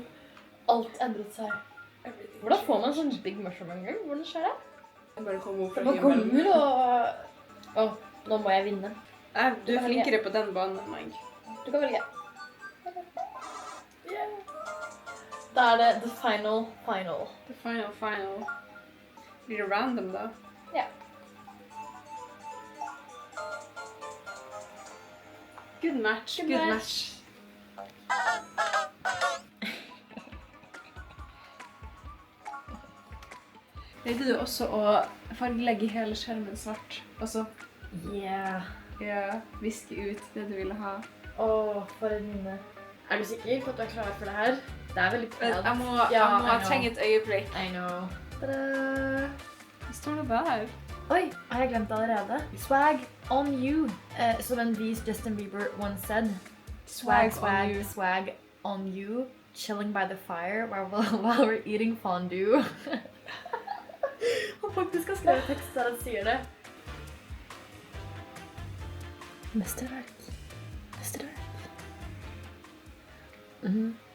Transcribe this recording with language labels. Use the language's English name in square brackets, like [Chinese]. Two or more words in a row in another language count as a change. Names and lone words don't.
[Norwegian] Alt endret seg. Hvordan får man sånn [English] big mushroom [Norwegian] en gang? Hvordan skjer det? Jeg bare kommer opp fra Det bare kommer og... nå må jeg vinne. Du er flinkere på den banen enn meg. Du kan velge. Da er det [English] the final. The final. [Norwegian] Blir det random da? Ja. [English] Good match. [Norwegian] Pleide du også å fargelegge hele skjermen svart? Og så viske ut det du ville ha? For en minne. Er du sikker på at du er klar for det her? Det er veldig pent. Jeg må trenge et øyeblikk. [English] I know. [Norwegian] Tada! Hva står det der? Oi, har jeg glemt det allerede? [English] Swag on you. [Norwegian] Som en vis Justin Bieber [English] once said. Swag on you. Chilling by the fire while we're eating fondue. [Norwegian] Han faktisk har skrevet tekst der han sier det. Mesterverk. Mm-hmm.